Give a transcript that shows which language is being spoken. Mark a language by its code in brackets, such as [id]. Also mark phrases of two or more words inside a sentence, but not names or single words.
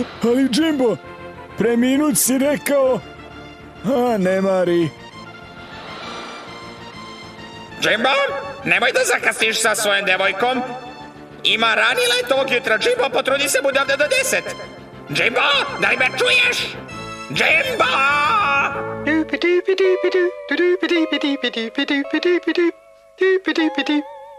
[sr] Ali, Jimbo, pre minut si rekao... A, ne mari. Jimbo, nemoj da zakasniš sa svojom devojkom. Ima rani let ovog jutra, Jimbo, potrudi se, bude ovde do 10. Jimbo, da li me čuješ? Jimbo! Doopy doopy doopy doo, doopy doopy doopy doopy doopy doopy doopy doop, doopy doopy doop.